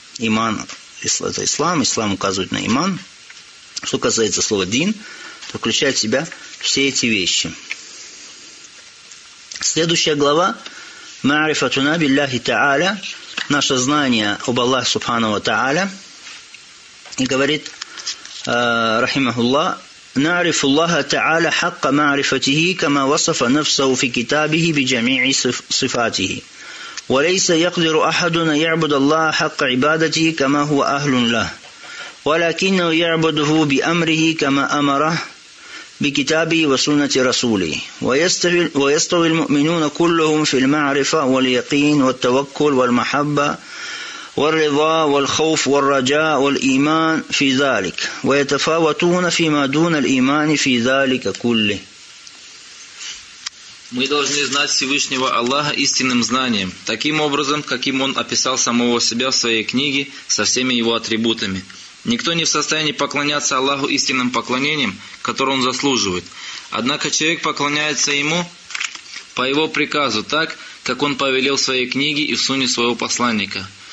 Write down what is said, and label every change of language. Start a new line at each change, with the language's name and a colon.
Russian: Иман – это ислам, ислам указывает на иман. Что касается слова «дин», то включает в себя все эти вещи. Следующая глава
Arabic: «Ма'рифатуна биллахи та'аля»
Russian: – наше знание об Аллахе Субхану ва Та'аля. И говорит
Arabic: «Рахимахуллах» نعرف الله تعالى حق معرفته كما وصف نفسه في كتابه بجميع صفاته وليس يقدر أحدنا يعبد الله حق عبادته كما هو أهل له ولكنه يعبده بأمره كما أمره بكتابه وسنة رسوله ويستوي المؤمنون كلهم في المعرفة واليقين والتوكل والمحبة والرضا والخوف والرجاء والإيمان في ذلك ويتفاوتون فيما دون الإيمان في ذلك كله.
Russian: Мы должны знать Всевышнего Аллаха истинным знанием, таким образом, каким Он описал самого себя в своей книге со всеми его атрибутами. Никто не в состоянии поклоняться Аллаху истинным поклонением, которое Он заслуживает. Однако человек поклоняется Ему по Его приказу, так, как Он повелел в своей книге и в сунне своего посланника.